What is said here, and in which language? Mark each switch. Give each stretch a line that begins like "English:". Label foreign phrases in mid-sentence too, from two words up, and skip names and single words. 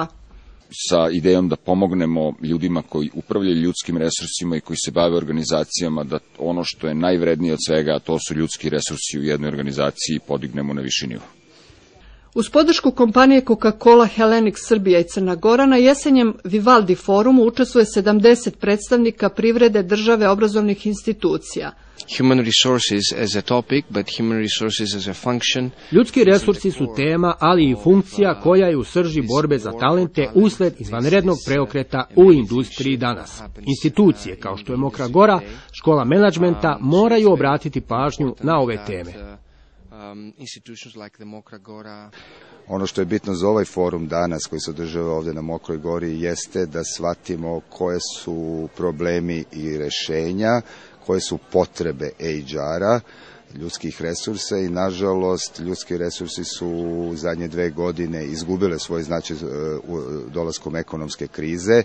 Serbian: Sa idejom da pomognemo ljudima koji upravljaju ljudskim resursima i koji se bave organizacijama, da ono što je najvrednije od svega, a to su ljudski resursi u jednoj organizaciji, podignemo na viši nivo. Uz podršku kompanije Coca-Cola, Hellenic Srbija i Crna Gora na jesenjem Vivaldi forumu učestvuje 70 predstavnika privrede, države, obrazovnih institucija.
English: Human resources as a topic, but human resources as a function.
Serbian: Ljudski resursi su tema, ali i funkcija koja je u srži borbe za talente usled izvanrednog preokreta u industriji danas. Institucije kao što je Mokra Gora, škola menadžmenta moraju obratiti pažnju na ove teme. Ono što je bitno za ovaj forum danas koji se održava ovdje na Mokroj Gori jeste da shvatimo koje su problemi i rešenja, koje su potrebe HR-a, ljudskih resursa i nažalost ljudski resursi su u zadnje 2 godine izgubile svoj značaj dolaskom ekonomske krize.